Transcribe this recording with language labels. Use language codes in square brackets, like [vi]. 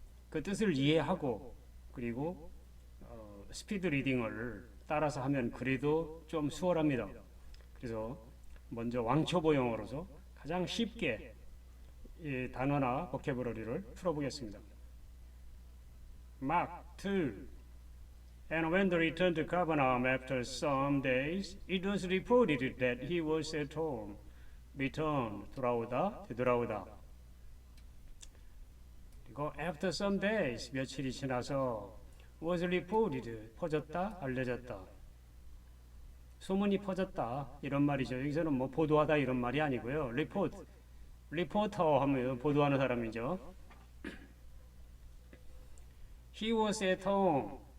[ko] 그 뜻을 이해하고 그리고 스피드 리딩을 따라서 하면 그래도 좀 수월합니다. 그래서 먼저 왕초보 영어로서 가장 쉽게 이 단어나 보캐브러리를 풀어보겠습니다. [en] Mark 2. And when they returned to Capernaum after some days, it was reported that he was at home. [ko] Return, 돌아오다, 되돌아오다. 그리고 [en] after some days, [ko] 며칠이 지나서 [en] was reported, [ko] 퍼졌다, 알려졌다. 소문이 퍼졌다, 이런 말이죠. 여기서는 뭐 보도하다 이런 말이 아니고요. 리포터 하면 보도하는 사람이죠. [en] He was at home.